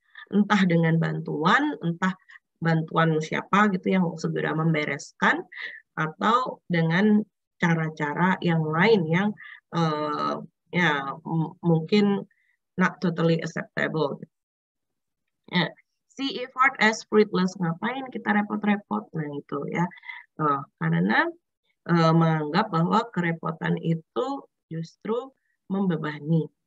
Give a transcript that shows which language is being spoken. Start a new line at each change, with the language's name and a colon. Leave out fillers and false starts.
Indonesian: Entah dengan entah bantuan siapa gitu yang segera membereskan, atau dengan cara-cara yang lain yang ya mungkin
English: not totally acceptable.
Indonesian: Ya.
English: See effort as fruitless,
Indonesian: ngapain kita repot-repot? Nah itu ya, karena menganggap bahwa kerepotan itu justru membebani.